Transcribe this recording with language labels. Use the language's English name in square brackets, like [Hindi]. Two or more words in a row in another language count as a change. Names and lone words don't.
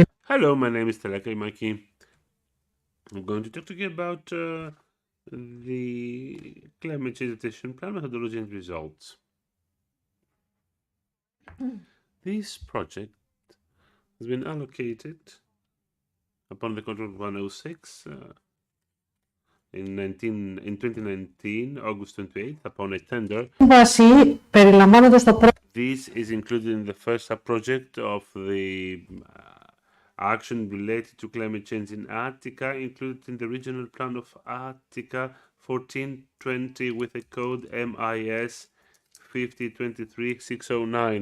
[English] Hello, my name is Stella Kaimaki. I'm going to talk to you about the climate change adaptation plan methodology and results. This project has been allocated upon the control of 106 in 2019, August 28th, upon a tender. [Greek] Βάση περιλαμβάνοντας το πρώτο [English] This is included in the first sub-project of the action related to climate change in Attica, included in the regional plan of Attica 1420 with a code MIS 5023609.